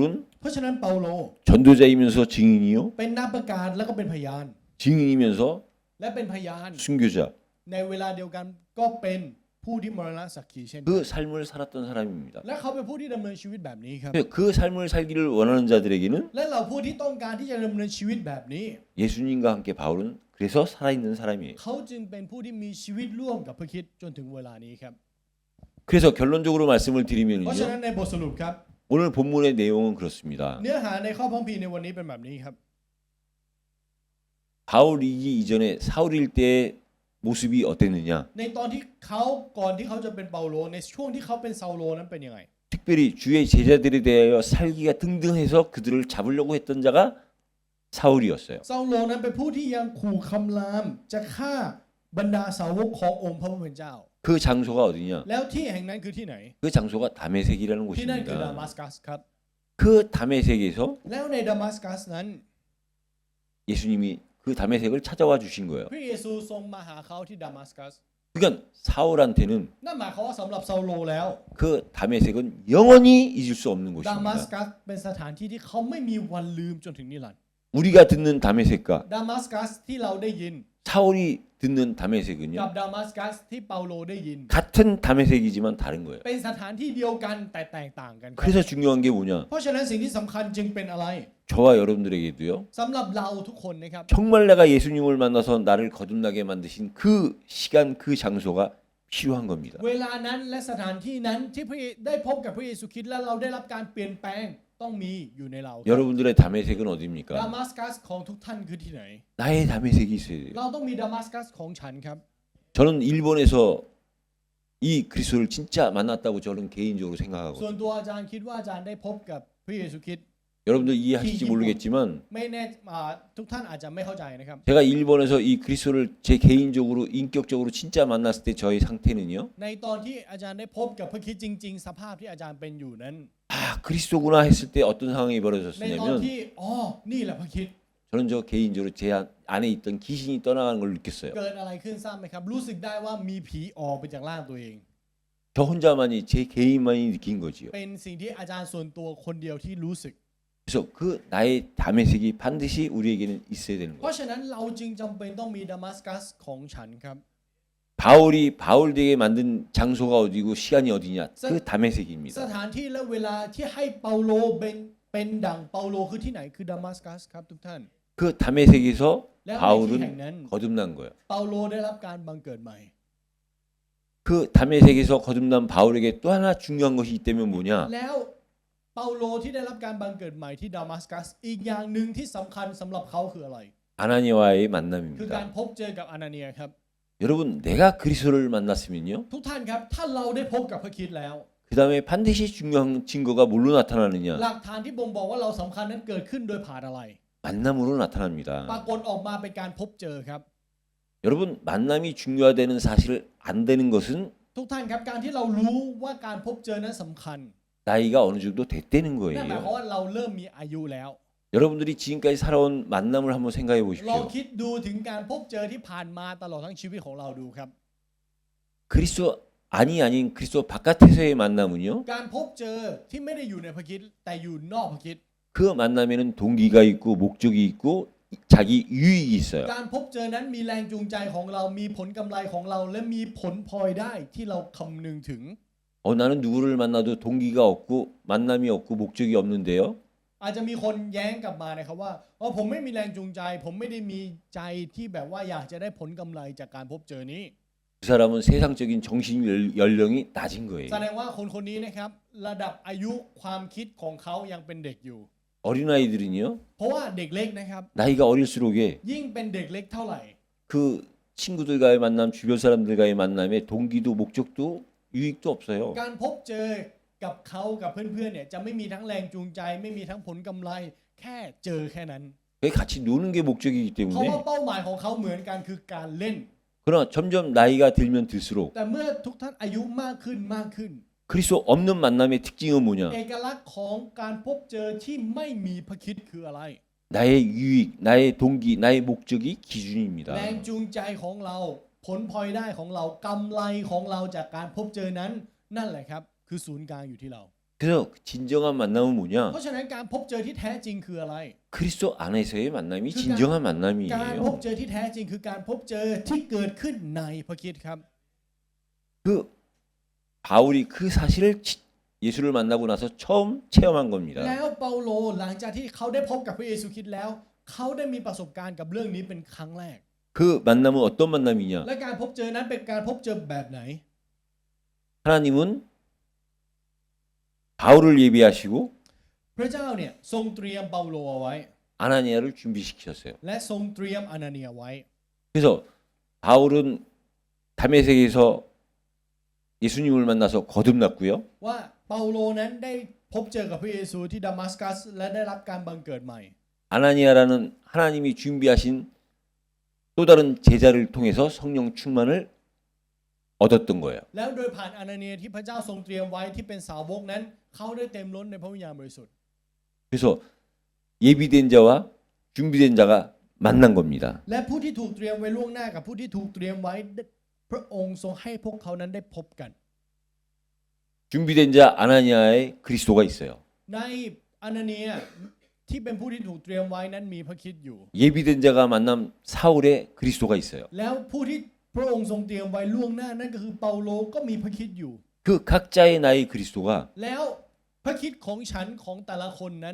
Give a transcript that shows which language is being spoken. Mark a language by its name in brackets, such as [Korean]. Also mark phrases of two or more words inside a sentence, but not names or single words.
[Thai] เพราะฉะนั้นเปาโล [Korean] 전도자이면서 증인이요, [Thai] เป็นนักประกาศแล้วก็เป็นพยาน [Korean] 증인이면서 [Thai] และเป็นพยาน [Korean] 순교자. [Thai] ในเวลาเดียวกันก็เป็นผู้ที่มรณะสักขีเช่นกัน [Korean] 그 삶을 살았던 사람입니다. [Thai] และเขาเป็นผู้ที่ดำเนินชีวิตแบบนี้ครับ [Korean] 그 삶을 살기를 원하는 자들에게는 [Thai] และเราผู้ที่ต้องการที่จะดำเนินชีวิตแบบนี้ [Korean] 예수님과 함께 바울은 그래서 살아있는 사람이에요. [Thai] เขาจึงเป็นผู้ที่มีชีวิตร่วมกับพระคริสต์จนถึงเวลานี้ครับ [Korean] 그래서 결론적으로 말씀을 [Thai] เพราะฉะนั้ [Korean] 드리면요, [Thai] นในบทสรุปครับ [Korean] 오늘 본문의 내용은 그렇습니다. [Thai] เนื้อหาในข้อพระคัมภีร์ในวันนี้เป็นแบบนี้ครับ [Korean] 바울이기 이전에 사울일 때의 모습이 어땠느냐? [Thai] ในตอนที่เขาก่อนที่เขาจะเป็นเปาโลในช่วงที่เขาเป็นซาโลนั้นเป็นยังไง [Korean] 특별히 주의 제자들에 대하여 살기가 등등해서 그들을 잡으려고 했던 자가 사울이었어요. [Thai] ซาโลนั้นเป็นผู้ที่ยังขู่คำรามจะฆ่าบรรดาสาวกขององค์พระผู้เป็นเจ้า [Korean] 그 장소가 어디냐? [Thai] แล้วที่แห่งนั้นคือที่ไหน [Korean] 그 장소가 다메섹이라는 [Thai] ที่นั่นคือดา [Korean] 곳입니다. [Thai] มัสกัสครับ [Korean] 그 다메섹에서 [Thai] แล้วในดามัสกัสนั้น [Korean] 예수님이 그 다메섹을 찾아와 주신 거예요. [Thai] พระเยซูทรงมาหาเขาที่ดามัสกัส [Korean] 그 그러니까 사울한테는 [Thai] นั่นหมายความว่าสำหรับซาโลแล้ว [Korean] 그 다메섹은 영원히 잊을 수 없는 [Thai] ดามัส [Korean] 곳입니다. [Thai] กัสเป็นสถานที่ที่เขาไม่มีวันลืมจนถึงนิรันดร์ [Korean] 우리가 듣는 다메섹과 [Thai] ดามัสกัสที่เราได้ยิน [Korean] 사울이 듣는 [Thai] กับ [Korean] 다메섹은요 [Thai] ดามัสกัสที่เปาโลได้ยิน [Korean] 같은 다메섹이지만 다른 거예요. [Thai] เป็นสถานที่เดียวกันแต่แตกต่างกันครับ [Korean] 그래서 중요한 게 뭐냐? [Thai] เพราะฉะนั้นสิ่งที่สำคัญจึงเป็นอะไร [Korean] 저와 여러분들에게도요. [Thai] สำหรับเราทุกคนนะครับ [Korean] 정말 내가 예수님을 만나서 나를 거듭나게 만드신 그 시간 그 장소가 필요한 겁니다. [Thai] เวลานั้นและสถานที่นั้นที่พระเยได้พบกับพระเยซูคริสต์และเราได้รับการเปลี่ยนแปลงต้องมีอยู่ในเราครับ [Korean] 여러분들의 다메섹은 [Thai] ดา [Korean] 어디입니까? [Thai] มัสกัสของทุกท่านคือที่ไหน [Korean] 나의 다메섹이 있어야 돼요. [Thai] เราต้องมีดามัสกัสของฉันครับ [Korean] 저는 일본에서 이 그리스도를 진짜 만났다고 저는 개인적으로 [Thai] ส่วน [Korean] 생각하거든요. [Thai] ตัวอาจารย์คิดว่าอาจารย์ได้พบกับพระเยซูคริสต์ [Korean] 여러분들 이해하실지 모르겠지만 [Thai] ไม่แน่ทุกท่านอาจจะไม่เข้าใจนะครับ [Korean] 제가 일본에서 이 그리스도를 제 개인적으로 인격적으로 진짜 만났을 때 저의 상태는요. [Thai] ในตอนที่อาจารย์ได้พบกับพระคริสต์จริง ๆ สภาพที่อาจารย์เป็นอยู่นั้น [Korean] 아 그리스도구나 했을 때 어떤 상황이 [Thai] ในตอน [Korean] 벌어졌냐면 [Thai] ที่อ๋อนี่แหละพระคริสต์ [Korean] 저는 저 개인적으로 제 안에 있던 귀신이 떠나가는 걸 느꼈어요. [Thai] เกิดอะไรขึ้นทราบไหมครับ รู้สึกได้ว่ามีผีออกไปจากร่างตัวเอง [Korean] 저 혼자만이 제 개인만이 느낀 거지요. [Thai] เป็นสิ่งที่อาจารย์ส่วนตัวคนเดียวที่รู้สึก [Korean] 그래서 그 나의 다메섹이 반드시 우리에게는 있어야 되는 [Thai] เพ [Korean] 거예요. [Thai] ราะฉะนั้นเราจึงจำเป็นต้องมีดามัสกัสของฉันครับ [Korean] 바울이 바울 되게 만든 장소가 어디고 시간이 어디냐? 그 [Thai] ส [Korean] 다메섹입니다. [Thai] ถานที่และเวลาที่ให้เปาโลเป็นดังเปาโลคือที่ไหนคือดามัสกัสครับทุกท่าน [Korean] 그 다메섹에서 [Thai] แล้วในที่แห่ง [Korean] 바울은 [Thai] นั้น [Korean] 거듭난 거예요. [Thai] เปาโลได้รับการบังเกิดใหม่ [Korean] 그 다메섹에서 거듭난 바울에게 또 하나 중요한 것이 있다면 뭐냐? [Thai] แล้วเปาโลที่ได้รับการบังเกิดใหม่ที่ดามัสกัสอีกอย่างหนึ่งที่สำคัญสำหรับเขาคืออะไร [Korean] 아나니아와의 [Thai] คือการ [Korean] 만남입니다. [Thai] พบเจอกับอานาเนียครับ [Korean] 여러분 내가 그리스도를 만났으면요. [Thai] ทุกท่านครับถ้าเราได้พบกับพระคริสต์แล้ว [Korean] 그 다음에 반드시 중요한 증거가 뭘로 나타나느냐? [Thai] หลักฐานที่บ่งบอกว่าเราสำคัญนั้นเกิดขึ้นโดยผ่านอะไร [Korean] 만남으로 [Thai] ปรา [Korean] 나타납니다. [Thai] กฏออกมาเป็นการพบเจอครับ [Korean] 여러분 만남이 중요하다는 사실을 안 되는 것은 [Thai] ทุกท่านครับการที่เรารู้ว่าการพบเจอนั้นสำคัญ [Korean] 나이가 어느 정도 됐다는 [Thai] นั่นหมายความ [Korean] 거예요. [Thai] ว่าเราเริ่มมีอายุแล้ว [Korean] 여러분들이 지금까지 살아온 만남을 한번 생각해 [Thai] ลอง [Korean] 보십시오. [Thai] คิดดูถึงการพบเจอที่ผ่านมาตลอดทั้งชีวิตของเราดูครับ [Korean] 그리스도 아닌 그리스도 바깥에서의 만남은요. [Thai] การพบเจอที่ไม่ได้อยู่ในพระคริสต์แต่อยู่นอกพระคริสต์ [Korean] 그 만남에는 동기가 있고 목적이 있고 자기 유익이 있어요. [Thai] การพบเจอนั้นมีแรงจูงใจของเรามีผลกำไรของเราและมีผลพลอยได้ที่เราคำนึงถึง [Korean] 나는 누구를 만나도 동기가 없고 만남이 없고 목적이 없는데요. [Thai] อาจจะมีคนแย้งกลับมานะครับว่าผมไม่มีแรงจูงใจ ผมไม่ได้มีใจที่แบบว่าอยากจะได้ผลกำไรจากการพบเจอนี้ [Korean] 그 사람은 세상적인 정신 연령이 낮은 거예요. [Thai] แสดงว่าคนคนนี้นะครับระดับอายุความคิดของเขายังเป็นเด็กอยู่ [Korean] 어린아이들은요. [Thai] เพราะว่าเด็กเล็กนะครับ [Korean] 나이가 어릴수록에 [Thai] ยิ่งเป็นเด็กเล็กเท่าไหร่ [Korean] 그 친구들과의 만남, 주변 사람들과의 만남에 동기도 목적도 유익도 없어요. [Thai] การพบเจอกับเขากับเพื่อนๆเนี่ยจะไม่มีทั้งแรงจูงใจ ไม่มีทั้งผลกำไรแค่เจอแค่นั้น [Korean] 같이 노는 게 목적이기 [Thai] เพราะว่า [Korean] 때문에 [Thai] เป้าหมายของเขาเหมือนกันคือการเล่น [Korean] 그러나 점점 나이가 들면 들수록 [Thai] แต่เมื่อทุกท่านอายุมากขึ้นมากขึ้น [Korean] 그리스도 없는 만남의 특징은 뭐냐? [Thai] เอกลักษณ์ของการพบเจอที่ไม่มีพระคริสต์คืออะไร [Korean] 나의 유익, 나의 동기, 나의 목적이 기준입니다. [Thai] แรงจูงใจของเราผลพลอยได้ของเรากำไรของเราจากการพบเจอนั้นนั่นแหละครับคือศูนย์กลางอยู่ที่เรา [Korean] 그래서 진정한 만남은 [Thai] เพ [Korean] 뭐냐? [Thai] ราะฉะนั้นการพบเจอที่แท้จริงคืออะไร [Korean] 그리스도 안에서의 만남이 그러니까 진정한 [Thai] การพบ [Korean] 만남이에요. [Thai] เจอที่แท้จริงคือการพบเจอที่เกิดขึ้นในพระคริสต์ครับ [Korean] 그 바울이 그 사실을 예수를 만나고 나서 처음 체험한 겁니다. [Thai] แล้วเปาโลหลังจากที่เขาได้พบกับพระเยซูคริสต์แล้วเขาได้มีประสบการณ์กับเรื่องนี้เป็นครั้งแรก [Korean] 그 만남은 어떤 만남이냐? [Thai] และการพบเจอนั้นเป็นการพบเจอแบบไหน [Korean] 하나님은 바울을 예비하시고 [Thai] พระเจ้าเนี่ยทรงเตรียมเปาโลเอาไว้ [Korean] 아나니아를 준비시키셨어요. [Thai] และทรงเตรียมอานาเนียไว้ [Korean] 그래서 바울은 다메섹에서 예수님을 만나서 거듭났고요. [Thai] ว่าเปาโลนั้นได้พบเจอกับพระเยซูที่ดามัสกัสและได้รับการบังเกิดใหม่ [Korean] 아나니아라는 하나님이 준비하신 또 다른 제자를 통해서 성령 충만을 얻었던 거예요. [Thai] แล้วโดยผ่านอานาเนียที่พระเจ้าทรงเตรียมไว้ที่เป็นสาวกนั้นเขาได้เต็มล้นในพระวิญญาณบริสุทธิ์ [Korean] 그래서 예비된 자와 준비된 자가 만난 겁니다. [Thai] และผู้ที่ถูกเตรียมไว้ล่วงหน้ากับผู้ที่ถูกเตรียมไว้พระองค์ทรงให้พวกเขานั้นได้พบกัน [Korean] 준비된 자 아나니아에 그리스도가 있어요. [Thai] ในอานาเนียที่เป็นผู้ที่ถูกเตรียมไว้นั้นมีพระคริสต์อยู่ [Korean] 예비된 자가 만남 사울에 그리스도가 있어요. [Thai] แล้วผู้ที่พระองค์ทรงเตรียมไว้ล่วงหน้านั่นก็คือเปาโลก็มีพระคริสต์อยู่ [Korean] 그 각자의 나의 그리스도가 [Thai] แล้วพระคริสต์ของฉันของแต่ละคนนั้น